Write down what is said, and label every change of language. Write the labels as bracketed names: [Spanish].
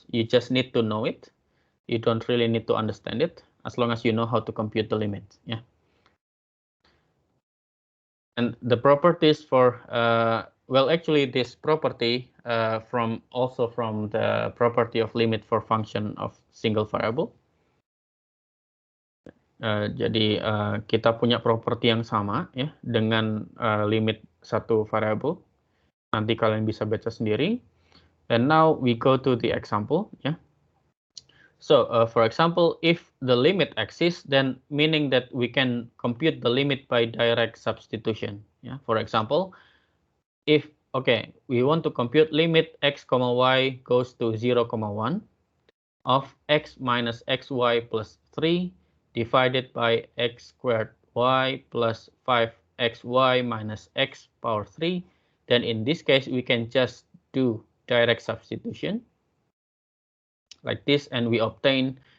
[English] You just need to know it. You don't really need to understand it, as long as you know how to compute the limit. Yeah. And the properties for well, actually this property from the property of limit for function of single variable. [Indonesian] Jadi kita punya properti yang sama ya dengan limit satu variabel. Nanti kalian bisa baca sendiri. [English] And now we go to the example. Yeah. So for example, if the limit exists, then meaning that we can compute the limit by direct substitution. Yeah. For example, if we want to compute limit x, y goes to 0, 1 of x minus xy plus 3 divided by x squared y plus 5xy minus x power 3, then in this case we can just do direct substitution like this, and we obtain